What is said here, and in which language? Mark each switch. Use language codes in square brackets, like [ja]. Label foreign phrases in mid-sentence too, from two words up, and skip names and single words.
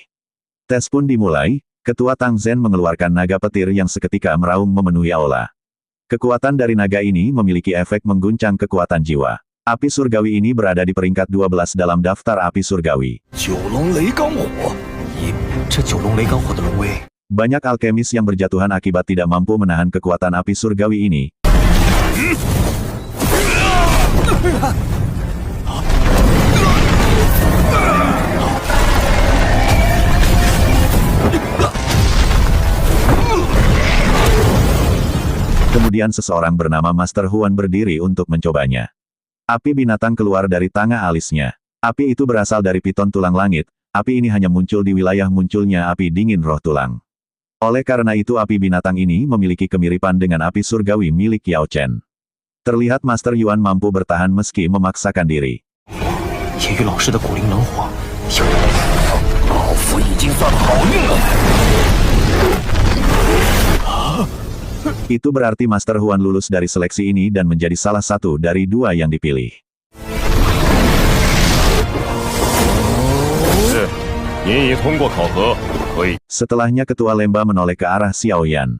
[id] Tes pun dimulai, ketua Tang Zhen mengeluarkan naga petir yang seketika meraung memenuhi aula. Kekuatan dari naga ini memiliki efek mengguncang kekuatan jiwa. Api surgawi ini berada di peringkat 12 dalam daftar api surgawi. [zh] 九龙雷罡火， 这九龙雷罡火的龙威， [id] Banyak alkemis yang berjatuhan akibat tidak mampu menahan kekuatan api surgawi ini. Kemudian seseorang bernama Master Huan berdiri untuk mencobanya. Api binatang keluar dari tangga alisnya. Api itu berasal dari piton tulang langit. Api ini hanya muncul di wilayah munculnya api dingin roh tulang. Oleh karena itu api binatang ini memiliki kemiripan dengan api surgawi milik Yao Chen. Terlihat Master Yuan mampu bertahan meski memaksakan diri. [zh] 叶玉老师的古灵能火，有老夫已经算好运了。 [id] Itu berarti Master Huan lulus dari seleksi ini dan menjadi salah satu dari dua yang dipilih. Setelahnya Ketua Lemba menoleh ke arah Xiao Yan.